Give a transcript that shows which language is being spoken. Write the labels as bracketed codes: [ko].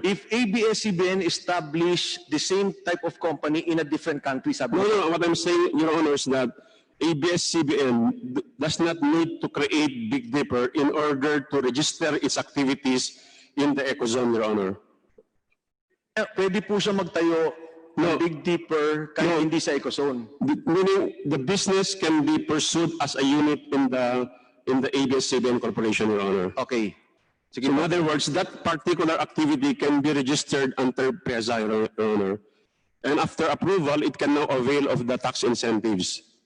[en] if ABS-CBN established the same type of company in a different country, [tl] sabi [en] No, [tl] ko, [en] no, what I'm saying, Your Honor, is that ABS-CBN does not need to create Big Dipper in order to register its activities in the ecozone, Your Honor. [tl] pwede po siya magtayo ng Big Dipper kahit hindi sa ecozone. [en] Meaning the business can be pursued as a unit in the ABS-CBN Corporation, Your Honor. Okay. So in other words, that particular activity can be registered under PESA, Your Honor. And after approval, it can now avail of the tax incentives.